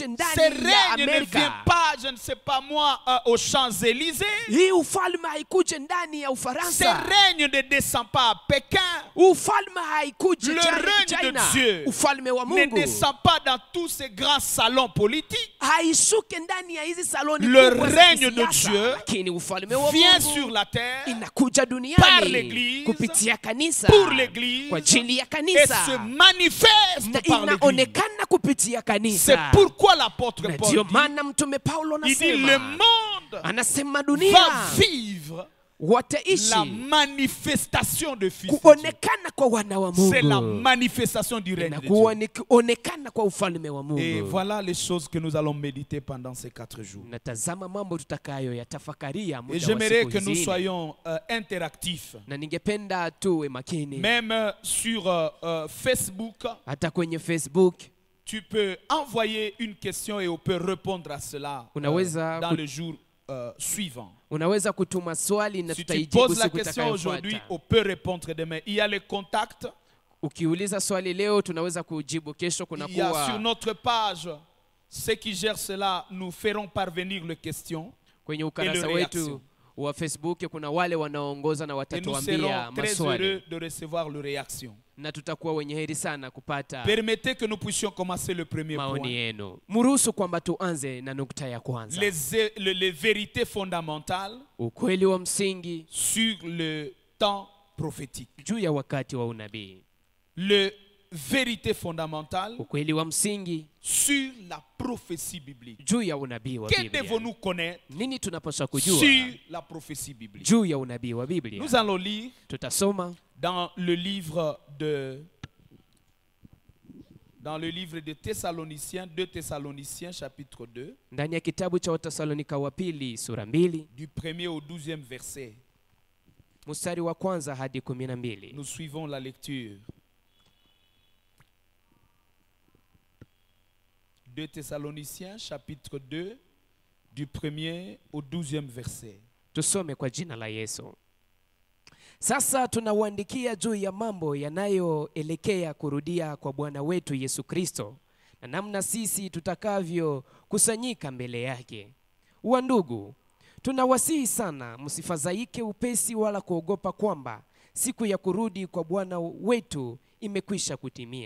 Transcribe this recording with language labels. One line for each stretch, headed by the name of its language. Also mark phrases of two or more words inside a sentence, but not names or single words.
French: Ce
Swahili: ndani ya
French: règne ne vient
Swahili: Amerika.
French: pas, je ne sais pas moi, aux Champs-Élysées.
Swahili: Hii ufalme haikuje ndani ya
French: Ce
Swahili: Ufaransa.
French: règne ne descend pas à Pékin.
Swahili: Ufalme haikuje
French: Le règne de Dieu
Swahili: Ufalme wa
French: ne
Swahili: Mungu
French: descend pas dans tous ces grands salons politiques.
Swahili: haishuke ndani ya hizi saloni
French: Le
Swahili: kubwa za
French: règne de
Swahili: kisiasa,
French: Dieu
Swahili: lakini ufalme wa
French: Vient
Swahili: Mungu
French: sur la terre
Swahili: inakuja
French: par
Swahili: duniani
French: l'Église,
Swahili: kupitia kanisa,
French: pour l'Église
Swahili: kwa ajili ya
French: et
Swahili: kanisa,
French: se manifeste
Swahili: na
French: par l'Église.
Swahili: inaonekana kupitia
French: C'est
Swahili: kanisa.
French: pourquoi l'apôtre
Swahili: Na
French: Paul
Swahili: ndio
French: dit,
Swahili: maana mtume Paulo
French: il dit le
Swahili: anasema,
French: monde
Swahili: anasema
French: va
Swahili: dunia
French: vivre la
Swahili: wataishi
French: manifestation de fils de Dieu.
Swahili: kuonekana kwa wana wa
French: C'est la
Swahili: Mungu,
French: manifestation du règne de
Swahili: inakuwa
French: Dieu.
Swahili: ni kuonekana kwa ufalme wa
French: Et
Swahili: Mungu.
French: voilà les choses que nous allons méditer pendant ces 4 jours.
Swahili: Natazama mambo tutakayo yatafakaria
French: Et
Swahili: muda wa
French: j'aimerais
Swahili: siku
French: que nous
Swahili: hizi nne.
French: soyons interactifs.
Swahili: Na ningependa tuwe makini,
French: Même sur Facebook,
Swahili: hata kwenye Facebook
French: tu peux envoyer une question et on peut répondre à cela
Swahili: Unaweza
French: dans le jour suivant.
Swahili: unaweza kutuma swali na
French: Si tu
Swahili: tutaijibu
French: poses la
Swahili: siku
French: question aujourd'hui,
Swahili: itakayofuata.
French: on peut répondre demain. Il y a les contacts.
Swahili: Ukiuliza swali leo tunaweza kujibu kesho.
French: Il y a sur
Swahili: Kunakuwa
French: notre page, ceux qui gèrent cela nous feront parvenir les questions.
Swahili: kwenye ukarasa ile reaction. wetu wa Facebook kuna wale wanaoongoza na
French: Et nous
Swahili: watatuambia
French: serons très
Swahili: maswali,
French: heureux de recevoir les réactions.
Swahili: na tutakuwa wenye heri sana kupata
French: Permettez que nous puissions commencer le premier
Swahili: maoni
French: point.
Swahili: yenu. Mruhusu kwamba tuanze na nukta ya kwanza,
French: Les vérités fondamentales
Swahili: ukweli wa msingi
French: sur le temps prophétique.
Swahili: juu ya wakati wa unabii.
French: Les vérités fondamentales
Swahili: Ukweli wa msingi
French: sur la prophétie biblique.
Swahili: juu ya unabii wa
French: Que
Swahili: Biblia.
French: devons-nous connaître
Swahili: Nini tunapaswa kujua
French: sur la prophétie biblique?
Swahili: juu ya unabii wa Biblia?
French: Nous allons lire
Swahili: Tutasoma
French: dans le livre de Thessaloniciens, 2 Thessaloniciens chapitre 2,
Swahili: ndani ya kitabu cha Watesalonika wa pili sura 2
French: du 1er au 12e verset.
Swahili: mstari wa kwanza hadi 12.
French: Nous suivons la lecture. 2 Thessaloniciens chapitre 2 du 1er au 12e verset.
Swahili: Tusome kwa jina la Yesu. Sasa tunawaandikia juu ya mambo yanayoelekea kurudia kwa Bwana wetu Yesu Kristo, na namna sisi tutakavyo kusanyika mbele yake. Wandugu, tunawasihi sana msifadhaike upesi wala kuogopa kwamba siku ya kurudi kwa Bwana wetu imekwisha kutimia.